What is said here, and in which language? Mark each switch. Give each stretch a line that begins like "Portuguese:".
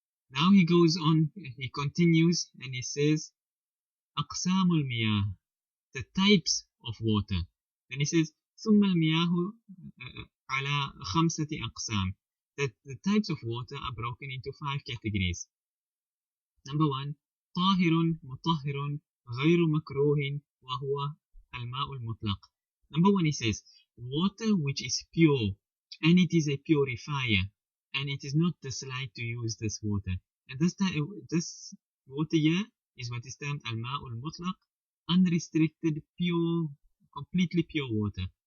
English: Now he goes on, he continues, and he says aqsamul miyah, the types of water. Then he says
Arabic: ثم المياه على 5 أقسام,
English: that the types of water are broken into 5 categories. Number 1,
Arabic: طاهر مطهر غير مكروه وهو الماء المطلق.
English: Number 1, he says water which is pure, and it is a purifier, and it is not disliked to use this water. And this water here is what is termed al-ma'ul mutlaq, unrestricted, pure, completely pure water.